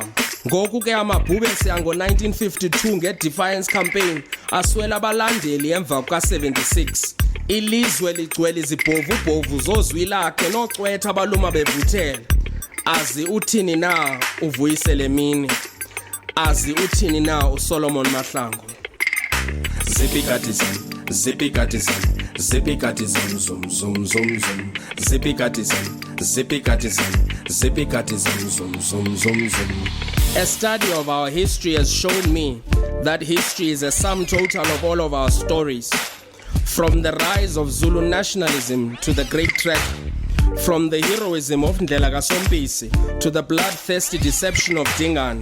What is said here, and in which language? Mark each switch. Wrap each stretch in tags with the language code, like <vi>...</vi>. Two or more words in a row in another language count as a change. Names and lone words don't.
<xh>Ngoku ke amabhube siyango 1952 nge-Defiance campaign aswela abalandeli emva kuka-76. Ilizwe ligcwele izibhovu-bhovu zozwilakhe nocwetha abaluma bevuthele. Azi uthini na uvuyisele mini? Azi uthini na uSolomon Mahlangu? Zippy cattism, zippy cattism, zippy cattism, zoom, zoom, zoom, zoom. Zippy cattism, zippy cattism, zippy cattism, zoom, zoom, zoom, zoom.</xh> <en>A study of our history has shown me that history is a sum total of all of our stories. From the rise of Zulu nationalism to the Great Trek, from the heroism of Ndlela kaSompisi to the bloodthirsty deception of Dingane.</en>